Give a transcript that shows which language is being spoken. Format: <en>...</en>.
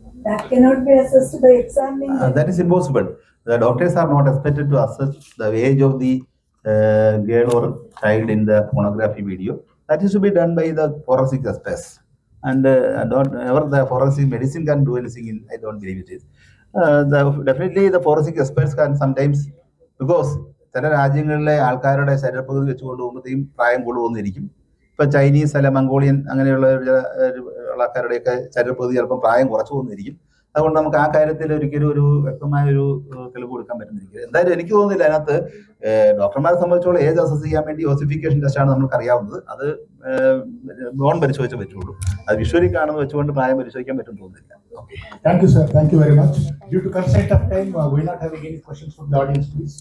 <en>That cannot be assessed by examining. That is impossible. The doctors are not expected to assess the age of the girl or child in the pornography video. That is to be done by the forensic experts. And ever the forensic medicine can do anything in, I don't believe it is. Definitely the forensic experts can sometimes, because</en> <ml>ചില രാജ്യങ്ങളിലെ ആൾക്കാരുടെ ശരീരപ്രകൃതി വെച്ച് കൊണ്ടുപോകുമ്പോഴത്തേക്കും പ്രായം കൊണ്ടുപോകുന്നിരിക്കും. ഇപ്പൊ Chinese അല്ല Mongolian അങ്ങനെയുള്ള ആൾക്കാരുടെയൊക്കെ ശരീരപ്രകൃതി ചിലപ്പോൾ പ്രായം കുറച്ചു പോകുന്നിരിക്കും. അതുകൊണ്ട് നമുക്ക് ആ കാര്യത്തിൽ ഒരിക്കലും ഒരു വ്യക്തമായ ഒരു തെളിവ് കൊടുക്കാൻ പറ്റുന്നിരിക്കും. എന്തായാലും എനിക്ക് തോന്നുന്നില്ല അതിനകത്ത് ഡോക്ടർമാരെ സംബന്ധിച്ചോളം ഏജ് അസസ് ചെയ്യാൻ വേണ്ടി ഓസിഫിക്കേഷൻ ടെസ്റ്റാണ് നമുക്ക് അറിയാവുന്നത്. അത് ബോൺ പരിശോധിച്ചേ പറ്റുള്ളൂ. അത് വിഷ്വലി കാണുന്ന വെച്ചുകൊണ്ട് പ്രായം പരിശോധിക്കാൻ പറ്റും തോന്നുന്നില്ല.</ml> <en>Thank you, sir. Thank you very much. Due to constraint of time, we are not having any questions from the audience, please.</en>